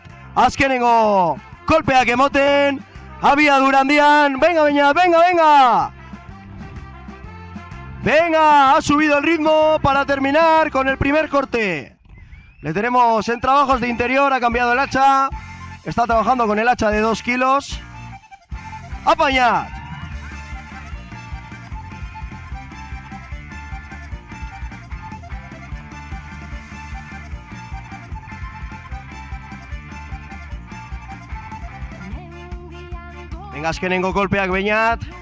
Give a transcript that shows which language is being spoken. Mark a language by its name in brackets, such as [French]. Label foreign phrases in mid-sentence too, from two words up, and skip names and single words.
[Basque] Azkenengo kolpeak emoten. Abiadura handian. Venga Beñat, [Spanish] venga, venga. Venga, ha subido el ritmo para terminar con el primer corte. Le tenemos en trabajos de interior, ha cambiado el hacha. Está trabajando con el hacha de 2 kilos. [Basque] ¡Apa Beñat! Venga, azkenengo kolpeak Beñat.